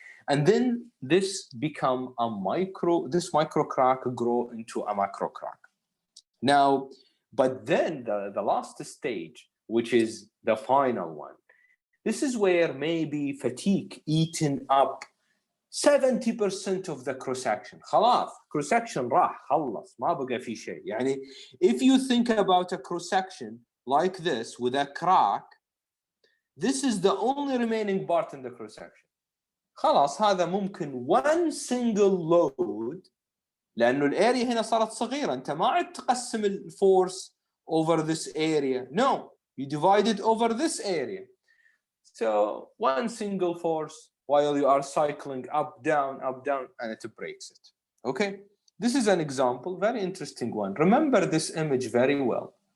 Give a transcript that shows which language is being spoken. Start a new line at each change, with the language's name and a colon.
English: And then this become this micro crack grow into a macro crack. Now, but then the last stage, which is the final one, this is where maybe fatigue eaten up 70% of the cross section.
Arabic: خلاص, cross section راح خلص ما بقى في شيء.
English: يعني if you think about a cross section like this with a crack, this is the only remaining part in the cross section.
Arabic: خلاص, هذا ممكن
English: one single load,
Arabic: لأنه الاريا هنا صارت صغيرة. أنت ما عاد تقسم الفورس
English: over this area. No, you divide it over this area. So one single force while you are cycling up, down, and it breaks it. Okay, this is an example, very interesting one. Remember this image very well.